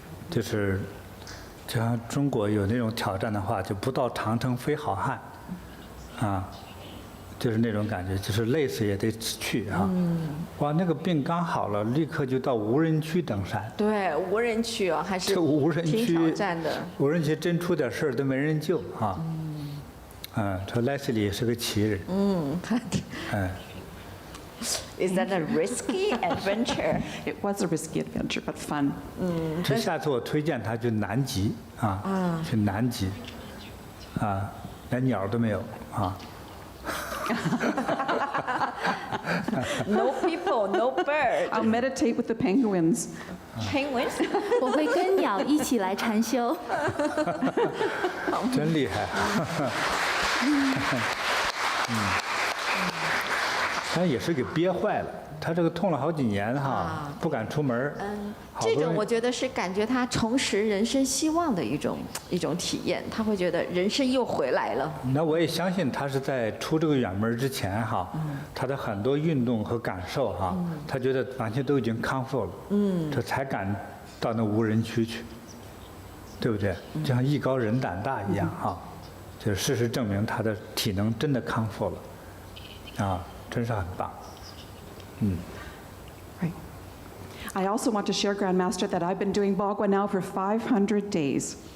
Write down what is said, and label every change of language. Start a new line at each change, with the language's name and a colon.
Chinese: 就是像中国有那种挑战的话，就不到长城非好汉，就是那种感觉，就是累死也得去哇，那个病刚好了，立刻就到无人区登山。对，无人区还是挺挑战的。无人区真出点事儿都没人救这莱斯利也是个奇人。
English: Is that a risky adventure? It was a risky adventure, but fun.
Chinese: 这下次我推荐他去南极啊，去南极啊，连鸟都没有啊。
English: No people, no bird. I'll meditate with the penguins. Penguins?
Chinese: 我会跟鸟一起来禅修。真厉害。但也是给憋坏了，他这个痛了好几年哈，不敢出门。好不容易这种我觉得是感觉他重拾人生希望的一种体验，他会觉得人生又回来了。那我也相信他是在出这个远门之前哈，他的很多运动和感受哈，他觉得完全都已经康复了，这才敢到那无人区去，对不对？就像艺高人胆大一样哈，就是事实证明他的体能真的康复了，啊，真是很棒，
English: Right. I also want to share, Grandmaster, that I've been doing Bagua now for 500 days.